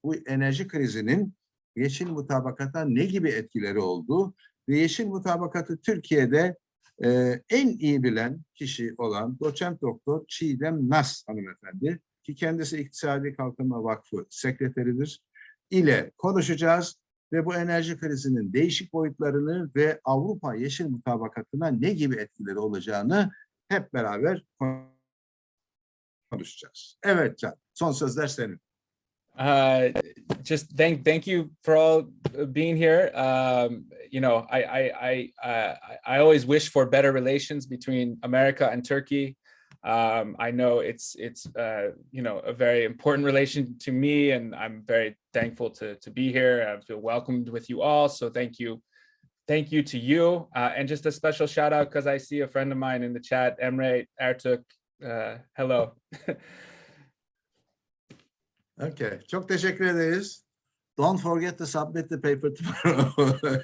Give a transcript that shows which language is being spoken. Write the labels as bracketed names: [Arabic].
[Turkish] Bu enerji krizinin yeşil mutabakata ne gibi etkileri oldu ve yeşil mutabakatı Türkiye'de en iyi bilen kişi olan doçent doktor Çiğdem Nas hanımefendi, ki kendisi İktisadi Kalkınma Vakfı sekreteridir, ile konuşacağız ve bu enerji krizinin değişik boyutlarını ve Avrupa Yeşil Mutabakatı'na ne gibi etkileri olacağını hep beraber konuşacağız. Evet Can, son sözler senin. [English] Just thank you for all being here. You know, I always wish for better relations between America and Turkey. I know it's you know, a very important relation to me, and I'm very thankful to be here. I feel welcomed with you all. So thank you to you, and just a special shout out because I see a friend of mine in the chat, Emre Ertuk. Hello. [Turkish] Okay, çok teşekkür ederiz. [English] Don't forget to submit the paper tomorrow.